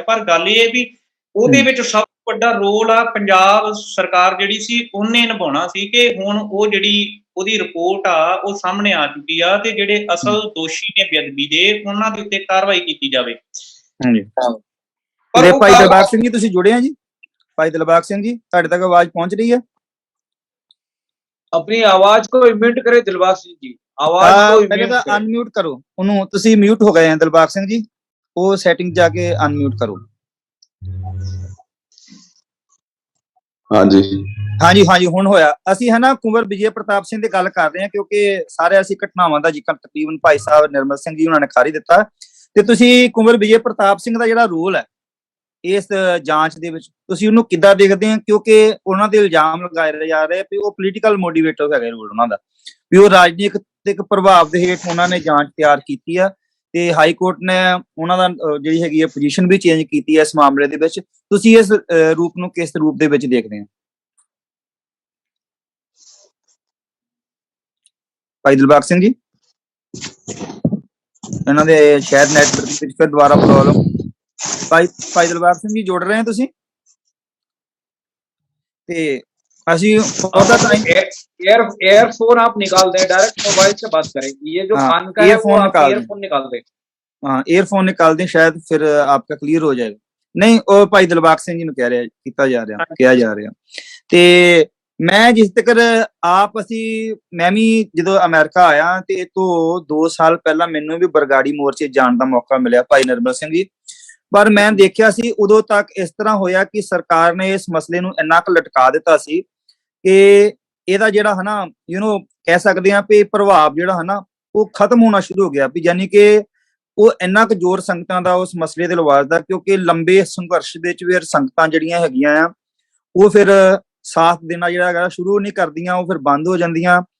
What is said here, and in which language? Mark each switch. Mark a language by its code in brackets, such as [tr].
[pa] ਪਰ ਗੱਲ ਇਹ ਹੈ ਵੀ ਉਹਦੇ ਵਿੱਚ ਸਭ ਤੋਂ ਵੱਡਾ ਰੋਲ ਆ ਪੰਜਾਬ ਸਰਕਾਰ ਜਿਹੜੀ ਸੀ ਉਹਨੇ ਨਿਭਾਉਣਾ ਸੀ, ਕਿ ਹੁਣ ਉਹ ਜਿਹੜੀ ਉਹਦੀ ਰਿਪੋਰਟ ਆ ਉਹ ਸਾਹਮਣੇ ਆ ਚੁੱਕੀ ਆ, ਤੇ ਜਿਹੜੇ ਅਸਲ ਦੋਸ਼ੀ ਨੇ ਬੇਅਦਬੀ ਦੇ, ਉਹਨਾਂ ਦੇ ਉੱਤੇ ਕਾਰਵਾਈ ਕੀਤੀ ਜਾਵੇ। ਹਾਂਜੀ, ਪਰ ਭਾਈ ਦਿਲਬਾਗ ਸਿੰਘ ਜੀ ਤੁਸੀਂ ਜੁੜੇ ਆ ਜੀ? ਭਾਈ ਦਿਲਬਾਗ ਸਿੰਘ ਜੀ, ਤੁਹਾਡੇ ਤੱਕ ਆਵਾਜ਼ ਪਹੁੰਚ ਰਹੀ ਹੈ? [hi] अपनी आवाज को म्यूट करे दिलबाग सिंह जी, आवाज को पहले तो अनम्यूट करो [pa] ਉਹਨੂੰ। ਤੁਸੀਂ ਮਿਊਟ ਹੋ ਗਏ ਆ ਦਿਲਬਾਗ ਸਿੰਘ ਜੀ, ਉਹ ਸੈਟਿੰਗ ਜਾ ਕੇ ਅਨਮਿਊਟ ਕਰੋ। ਹਾਂਜੀ ਹਾਂਜੀ ਹਾਂਜੀ, ਹੁਣ ਹੋਇਆ। ਅਸੀਂ ਹੈ ਨਾ ਕੁੰਵਰ ਵਿਜੇ ਪ੍ਰਤਾਪ ਸਿੰਘ ਦੀ ਗੱਲ ਕਰ ਰਹੇ ਹਾਂ, ਕਿਉਂਕਿ ਸਾਰੇ ਅਸੀਂ ਘਟਨਾਵਾਂ ਦਾ ਜ਼ਿਕਰ ਤਕਰੀਬਨ ਭਾਈ ਸਾਹਿਬ ਨਿਰਮਲ ਸਿੰਘ ਜੀ ਉਹਨਾਂ ਨੇ ਕਰ ਹੀ ਦਿੱਤਾ, ਤੇ ਤੁਸੀਂ ਕੁੰਵਰ ਵਿਜੇ ਪ੍ਰਤਾਪ ਸਿੰਘ ਦਾ ਜਿਹੜਾ ਰੋਲ ਹੈ ਇਸ ਜਾਂਚ ਦੇ ਵਿੱਚ ਤੁਸੀਂ ਉਹਨੂੰ ਕਿੱਦਾਂ ਦੇਖਦੇ ਹੋ? ਕਿਉਂਕਿ ਉਹਨਾਂ ਦੇ ਇਲਜ਼ਾਮ ਲਗਾਏ ਜਾ ਰਹੇ ਵੀ ਉਹ ਪੋਲੀਟੀਕਲ ਮੋਟੀਵੇਟਰ ਹੈਗਾ ਰੋਲ ਉਹਨਾਂ ਦਾ, ਵੀ ਉਹ ਰਾਜਨੀਤਿਕ ਪ੍ਰਭਾਵ ਦੇ ਹੇਠ ਉਹਨਾਂ ਨੇ ਜਾਂਚ ਤਿਆਰ ਕੀਤੀ ਆ, ਤੇ ਹਾਈ ਕੋਰਟ ਨੇ ਉਹਨਾਂ ਦਾ ਜਿਹੜੀ ਹੈਗੀ ਹੈ ਪੋਜੀਸ਼ਨ ਵੀ ਚੇਂਜ ਕੀਤੀ ਹੈ ਇਸ ਮਾਮਲੇ ਦੇ ਵਿੱਚ। ਤੁਸੀਂ ਇਸ ਰੂਪ ਨੂੰ ਕਿਸ ਰੂਪ ਦੇ ਵਿੱਚ ਦੇਖਦੇ ਹੋ? ਭਾਈ ਦਿਲਬਾਗ ਸਿੰਘ ਜੀ, ਇਹਨਾਂ ਦੇ ਸ਼ਾਇਦ ਨੈਟਵਰਕ ਵਿੱਚ ਫਿਰ ਦੁਬਾਰਾ ਪ੍ਰੋਬਲਮ। ਭਾਈ ਦਿਲਬਾਗ ਸਿੰਘ ਜੀ ਜੁੜ ਰਹੇ [hi] हैं [pa] ਤੁਸੀਂ? ਤੇ ਅਸੀਂ ਉਹਦਾ टाइम [hi] एयरफोन आप निकाल दें, डायरेक्ट मोबाइल से बात करें, ये जो कान का है वो आप एयरफोन निकाल दें। हाँ, एयरफोन निकाल दें, शायद फिर आपका क्लियर हो जाएगा। [pa] नहीं, ਉਹ ਭਾਈ ਦਿਲਬਾਗ ਸਿੰਘ ਜੀ ਨੂੰ ਕਹਿ ਰਿਹਾ, ਕੀਤਾ ਜਾ ਰਿਹਾ, ਕਿਹਾ ਜਾ ਰਿਹਾ। ਤੇ ਮੈਂ ਜਿਸ ਤੱਕ ਆਪ ਮੈਂ ਵੀ ਜਦੋਂ ਅਮਰੀਕਾ ਆਇਆ ਤੇ ਇਹ ਤੋਂ 2 ਸਾਲ ਪਹਿਲਾਂ ਮੈਨੂੰ ਵੀ ਬਰਗਾੜੀ ਮੋਰਚੇ ਜਾਣ ਦਾ ਮੌਕਾ ਮਿਲਿਆ ਭਾਈ ਨਿਰਮਲ ਸਿੰਘ ਜੀ। ਪਰ ਮੈਂ ਦੇਖਿਆ ਸੀ ਉਦੋਂ ਤੱਕ ਇਸ ਤਰ੍ਹਾਂ ਹੋਇਆ ਕਿ ਸਰਕਾਰ ਨੇ ਇਸ ਮਸਲੇ ਨੂੰ ਇੰਨਾ ਕੁ ਲਟਕਾ ਦਿੱਤਾ ਸੀ ਕਿ ਇਹਦਾ ਜਿਹੜਾ ਹੈ ਨਾ ਕਹਿ ਸਕਦੇ ਆ ਵੀ ਪ੍ਰਭਾਵ ਜਿਹੜਾ ਹੈ ਨਾ ਉਹ ਖਤਮ ਹੋਣਾ ਸ਼ੁਰੂ ਹੋ ਗਿਆ, ਵੀ ਯਾਨੀ ਕਿ ਉਹ ਇੰਨਾ ਕੁ ਜ਼ੋਰ ਸੰਗਤਾਂ ਦਾ ਉਸ ਮਸਲੇ ਦੇ ਲਵਾਜ਼ਦਾ, ਕਿਉਂਕਿ ਲੰਬੇ ਸੰਘਰਸ਼ ਦੇ ਵਿੱਚ ਫਿਰ ਸੰਗਤਾਂ ਜਿਹੜੀਆਂ ਹੈਗੀਆਂ ਆ ਉਹ ਫਿਰ ਸਾਥ ਦੇਣਾ ਜਿਹੜਾ ਹੈਗਾ ਸ਼ੁਰੂ ਨਹੀਂ ਕਰਦੀਆਂ, ਉਹ ਫਿਰ ਬੰਦ ਹੋ ਜਾਂਦੀਆਂ।